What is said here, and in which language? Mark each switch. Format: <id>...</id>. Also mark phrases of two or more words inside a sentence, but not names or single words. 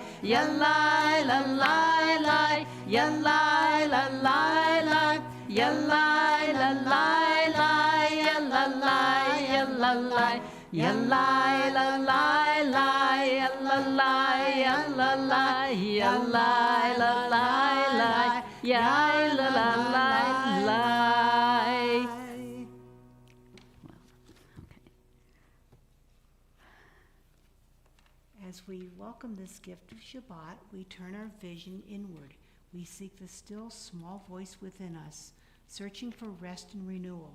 <en>Yalai la la la, Yalai la la la, Yalai la la, ya la la la la, ya la la, ya la la, ya la la la la, ya la la la la. As we welcome this gift of Shabbat, we turn our vision inward. We seek the still small voice within us, searching for rest and renewal.</en>